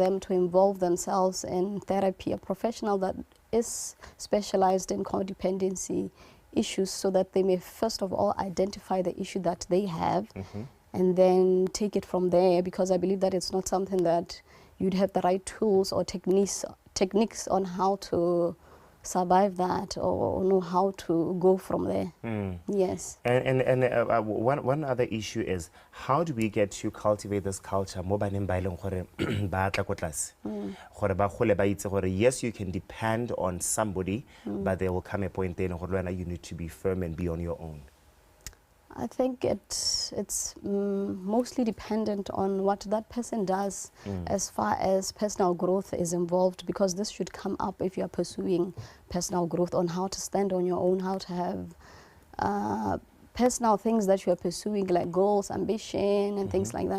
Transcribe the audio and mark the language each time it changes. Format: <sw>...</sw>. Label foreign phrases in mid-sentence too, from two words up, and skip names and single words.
<en>them to involve themselves in therapy, a professional that is specialized in codependency issues, so that they may first of all identify the issue that they have and then take it from there, because I believe that it's not something that you'd have the right tools or techniques on how to survive that or know how to go from there. Yes. And one other issue is, how do we get to cultivate this culture</en> <tn>mo baneng ba ileng gore ba tla ko tlase gore ba gole ba itse gore</tn> <en>yes, you can depend on somebody, but there will come a point then gore you need to be firm and be on your own? I think it's mostly dependent on what that person does as far as personal growth is involved, because this should come up if you are pursuing personal growth, on how to stand on your own, how to have personal things that you are pursuing, like goals, ambition, and things like that.</en>